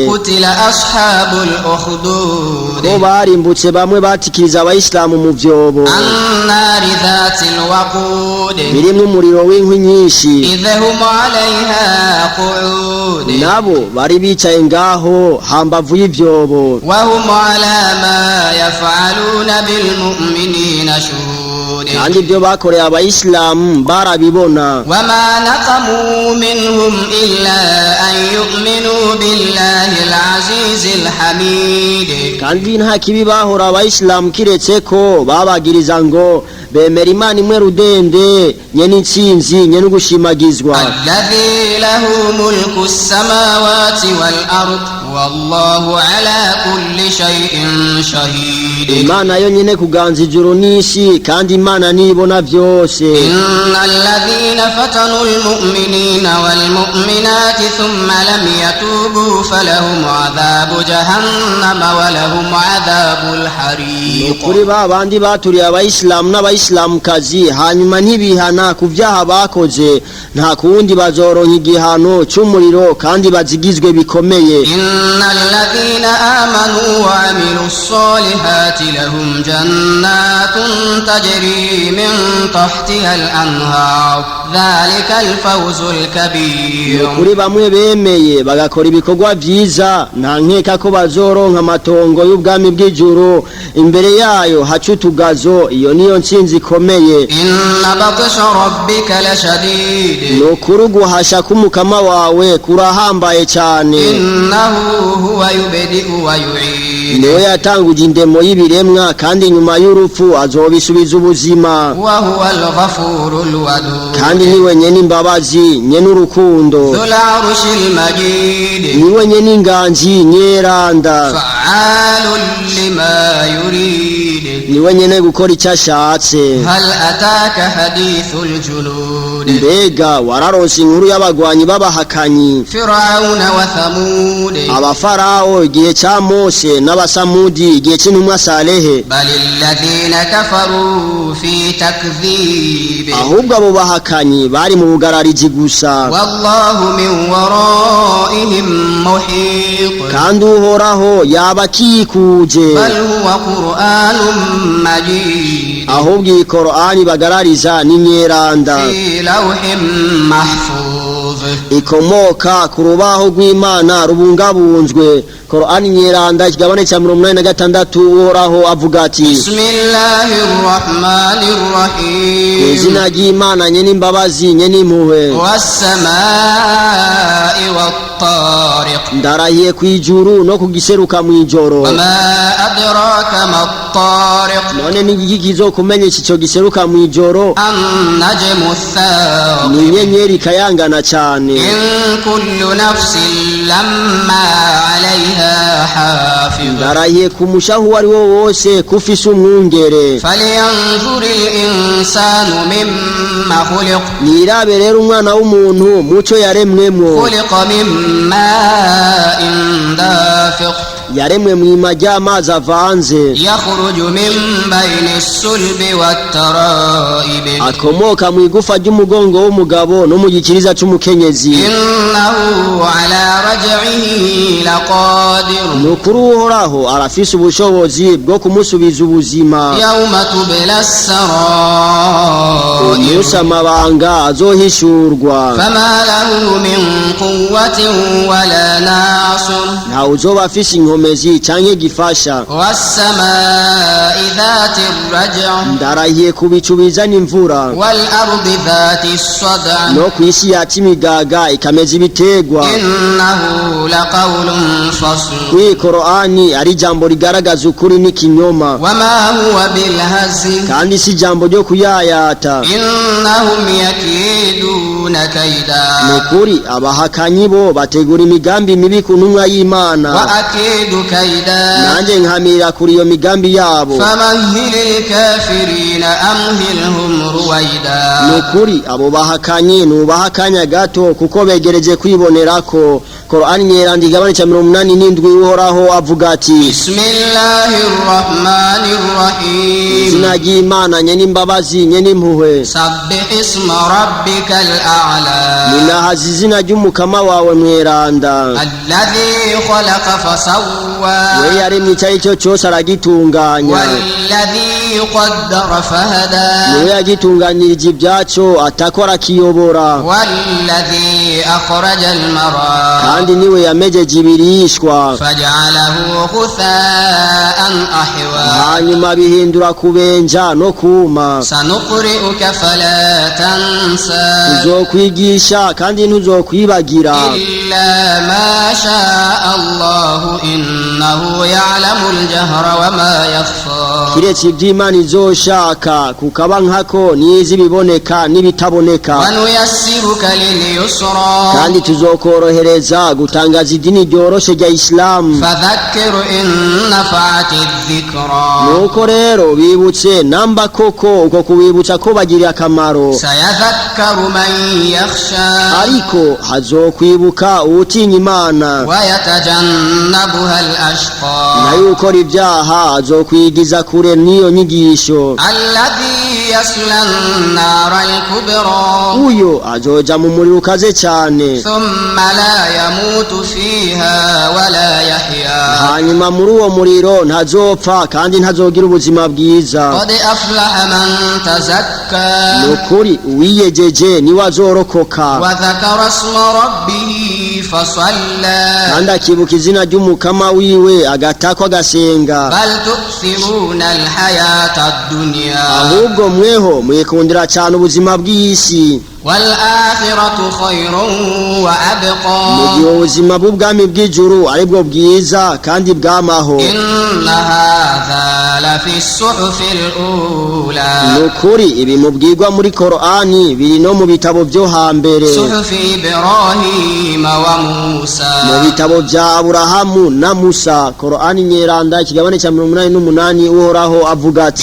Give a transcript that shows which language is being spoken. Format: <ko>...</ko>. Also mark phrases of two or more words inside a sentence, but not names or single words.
<ar>قتل أصحاب الأخدود</ar> <rn>ko barimbutse bamwe batikiriza abayisilamu mu vyobo</rn> <ar>النار ذات الوقود</ar> <rn>birimwo umuriro w'inkwi nyinshi</rn> <ar>إذ هم عليها قعود</ar> <rn>nabo bari bicaye ngaho hambavu y'ivyobo</rn> <ar>وهم على ما يفعلون بالمؤمنين شهود</ar> <rn>kandi ibyo bakoreye abayisilamu barabibona</rn> <ar>وما نقموا منهم إلا أن يؤمنوا بالله العزيز الحميد</ar> <rn>kandi nta kibi bahora abayisilamu kiretse ko babagiriza ngo bemera Imana imwe rudende nyene intsinzi nyene ugushimagizwa</rn> <ar>الذي له ملك السماوات والأرض والله على كل شيء شهيد</ar> <rn>Imana yo nyene kuganza ijuru n'isi kandi Imana nibona vyose</rn> <ar>إن الذين فتنوا المؤمنين والمؤمنات ثم لم يتوبوا فلهم عذاب جهنم ولهم عذاب الحريق</ar> <rn>kuri babandi baturiye abayisilamu n'abayisilamukazi hanyuma ntibihana ku vyaha bakoze nta kundi bazoronka igihano c'umuriro kandi bazigizwe bikomeye</rn> <ar>إن الذين آمنوا وعملوا الصالحات لهم جنات تجري من تحتها الأنهار ذلك الفوز الكبير</ar> <rn>kuri bamwe bemeye bagakora ibikorwa vyiza nta nkeka ko bazoronka amatongo y'ubwami bw'ijuru imbere yayo haca utugazo iyo niyo ntsinzi ikomeye</rn> <ar>إن بطش ربك لشديد</ar> <rn>nukuri guhasha k'umukama wawe kurahambaye cane</rn> <ar>إنه هو يبدئ ويعيد</ar> <rn>niwe yatanguje indemo y'ibiremwa kandi nyuma y'urupfu azobisubiza ubuzima</rn> <ar>وهو الغفور الودود</ar> <rn>kandi niwe nyene imbabazi nyene urukundo</rn> <ar>ذو العرش المجيد</ar> <rn>niwe nyene inganji nyeranda</rn> <ar>فعال لما يريد</ar> <rn>niwe nyene gukora icyo ashatse</rn> <ar>هل أتاك حديث الجنود</ar> <rn>mbega wararonse inkuru y'abagwanyi b'abahakanyi</rn> <ar>فرعون وثمود</ar> <rn>abafarawo igihe ca Mose n'abasamudi igihe c'intumwa Salehe</rn> <ar>بل الذين كفروا في تكذيب</ar> <rn>ahubwo abo bahakanyi bari mu bugararizi gusa</rn> <ar>والله من ورائهم محيط</ar> <rn>kandi uhoraho yabakikuje</rn> <ar>بل هو قرآن مجيد</ar> <rn>ahubwo iyi Qur'ani bagarariza ni nyeranda</rn> <ar>في لوح محفوظ</ar> <rn>ikomoka ku rubaho rw'Imana rubungabunzwe Qur'ani nyeranda ikigabane ca 86 uhoraho avuga ati</rn> <ar>بسم الله الرحمن الرحيم</ar> <rn>izina ry'Imana nyene imbabazi nyene impuhwe</rn> <ar>والسماء والطارق</ar> <rn>ndarahiye kwijuru no kugiseruka mwijoro</rn> <ar>وما أدراك ما الطارق</ar> <rn>none ni igiki kizokumenyesha ico giseruka mwijoro</rn> <ar>النجم الثاقب</ar> <rn>ni inyenyeri kayangana cane</rn> <ar>إن كل نفس لما عليها حافظ</ar> <rn>ndarahiye ku mushahu wari wo wose kufise umwungere</rn> <ar>فلينظر الإنسان مم خلق</ar> <rn>nirabe rero umwana w'umuntu muco yaremwemwo</rn> <ar>خلق مما دافق</ar> <rn>yaremwe mwima ry'amazi avanze</rn> <ar>يخرج من بين الصلب والترائب</ar> <rn>akomoka mu igufa ry'umugongo w'umugabo no mu gikiriza c'umukenyezi</rn> <ar>إنه على رجعه لقادر</ar> <rn>nukuri uhoraho arafise ubushobozi bwo kumusubiza ubuzima</rn> <ar>يوم تبلى السرائر</ar> <rn>umunsi amabanga azohishurwa</rn> <ar>فما له من قوة ولا ناصر</ar> <rn>nta uzoba afise inkomezi canke gifasha</rn> <ar>والسماء ذات الرجع'</ar> <rn>ndarahiye ku bicu bizana imvura</rn> <ar>والأرض ذات الصدع'</ar> <rn>no kw'isi yaca imigaga ikameza ibitegwa</rn> <ar>إنه لقول فصل</ar> <rn>kuri Qur'ani ari jambo rigaragaza ukuri n'ikinyoma</rn> <ar>وما هو بالهزل</ar> <rn>kandi si jambo ryo kuyayata</rn> <ar>إنهم يكيدون يكيدون كيدا</ar> <rn>nukuri abahakanyi bo bategura imigambi mibi ku ntumwa y'Imana</rn> <ar>وأكيد كيدا</ar> <rn>nanjye nkamirira kuri iyo migambi yabo</rn> <ar>فمهل الكافرين أمهلهم رويدا</ar> <rn>nukuri abo bahakanyi nubahakanya gato kuko begereje kwibonerako Qur'an nyeranda igabane ca 87 uhoraho avuga ati</rn> <ar>بسم الله الرحمن الرحيم</ar> <rn>izina ry'Imana nye n'imbabazi nye n'impuhwe</rn> <ar>سبح اسم ربك الأعلى</ar> <rn>ninahaza izina ry'umukama wawe mweranda</rn> <ar>الذي خلق فسوى</ar> <rn>we yaremye icyo cyose aragitunganya</rn> <ar>والذي قدر فهدى</ar> <rn>niwe yagitunganyirije ibyaco atakora kiyobora</rn> <ar>والذي أخرج المرعى</ar> <rn>kandi niwe yamejeje ibirishwa</rn> <ar>فجعله غثاء أحوى</ar> <rn>hanyuma bihindura kubenja no kuma</rn> <ar>سنقرئك فلا تنسى</ar> <rn>tuzokwigisha kandi ntuzokwibagira</rn> <ar>إلا ما شاء الله إنه يعلم الجهر وما يخفى</ar> <rn>kiretse iby'Imana izoshaka kukaba nkako nizi biboneka n'ibitaboneka</rn> <ar>ونيسرك لليسرى</ar> <rn>kandi tuzokorohereza gutangaza idini ryoroshe rya Islam</rn> <ar>فذكر إن نفعت الذكرى</ar> <rn>nuko rero bibutse namba koko uko kubibutsa ko bagiriye akamaro</rn> <ar>سيذكر من يخشى</ar> <rn>ariko hazokwibuka utinya Imana</rn> <ar>ويتجنبها الأشقى</ar> <rn>nayo ukora ibyaha azokwigiza kure n'iyo nyigisho</rn> <ar>الذي يصلى النار الكبرى</ar> <rn>uyo azoja mu muriro ukaze cyane</rn> <ar>ثم لا يموت فيها ولا يحيا</ar> <rn>hanyuma muri uwo muriro ntazopfa kandi ntazogira ubuzima bwiza</rn> <ar>قد أفلح من تزكى</ar> <rn>nukuri uwiyejeje niwe azorokoka</rn> <ar>وذكر اسم ربه فصلى</ar> <rn>kandi akibuka izina ry'umukama wiwe agatakwa agasenga</rn> <ar>بل تؤثرون الحياة الدنيا</ar> <rn>ahubwo mweho mwikundira cyane ubuzima bw'isi</rn> <ar>والآخرة خير وأبقى</ar> <rn>mu gihe ubuzima bw'ubwami bw'ijuru aribwo bwiza kandi bwamaho</rn> <ar>إن هذا لفي الصحف الأولى</ar> <rn>nukuri ibi mubwirwa muri Qur'ani biri no mu bitabo byo hambere</rn> <ar>صحف إبراهيم وموسى</ar> <rn>mu bitabo bya Aburahamu na Musa Qur'ani nyeranda ikigabane cya 88 uhoraho avuga ati</rn>